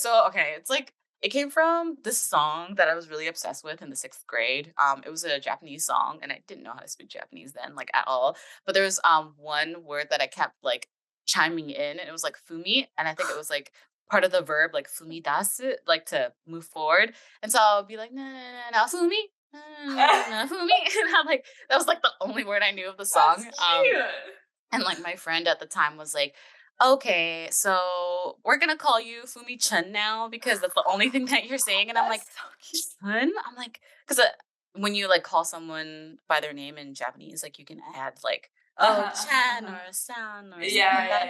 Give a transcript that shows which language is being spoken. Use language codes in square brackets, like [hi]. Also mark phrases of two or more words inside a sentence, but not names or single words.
[en] So, okay, it's like, it came from this song that I was really obsessed with in the 6th grade. It was a Japanese song, and I didn't know how to speak Japanese then, like at all. But there was one word that I kept like chiming in, and it was like fumi, and I think it was like part of the verb like fumidasu, like to move forward. And so I'll be like na na na fumi, na fumi, and I'm like, that was like the only word I knew of the song. That's cute. And like my friend at the time was like, okay, so we're gonna call you Fumi Chun now because that's the only thing that you're saying. And I'm like, Chun? I'm like, because when you like call someone by their name in Japanese, like you can add like, Chan or San or something like that.